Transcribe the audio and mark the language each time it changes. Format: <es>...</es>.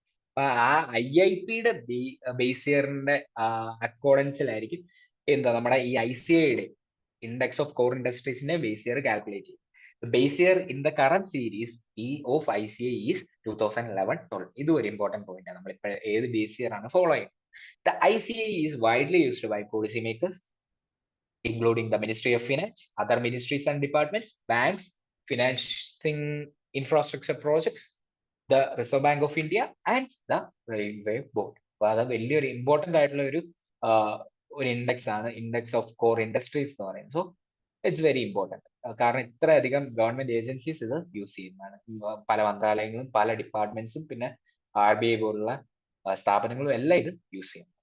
<ml>അപ്പൊ ആ IIPയുടെ ബേസ് ഇയറിന്റെ അക്കോർഡൻസിലായിരിക്കും എന്താ നമ്മുടെ ഈ ICIയുടെ index of core ഇൻഡസ്ട്രീസിന്റെ base year calculate ചെയ്യും.</ml> <en>Base year in the current series of ICI is 2011-12.</en> <ml>ഇതും ഒരു ഇമ്പോർട്ടന്റ് പോയിന്റ് ആണ്. നമ്മൾ ഇപ്പോൾ ഏത് ബേസ് ഇയർ ആണ് ഫോളോ ചെയ്യുന്നത്.</ml> <en>The ICI is widely used by policy makers including the Ministry of Finance, other ministries and departments, banks, financing infrastructure projects, the Reserve Bank of India and the Railway Board.</en> <ml>അപ്പോൾ അത് വലിയൊരു important ആയിട്ടുള്ള ഒരു index ആണ്, index of core industries എന്ന് പറയുന്നത്.</ml> <en>So it's very important.</en> <ml>കാരണം ഇത്രയധികം ഗവൺമെന്റ് ഏജൻസീസ് ഇത് യൂസ് ചെയ്യുന്നതാണ്. പല മന്ത്രാലയങ്ങളും പല ഡിപ്പാർട്ട്മെന്റ്സും പിന്നെ RBI പോലുള്ള സ്ഥാപനങ്ങളും എല്ലാം ഇത് യൂസ് ചെയ്യുന്നു.</ml>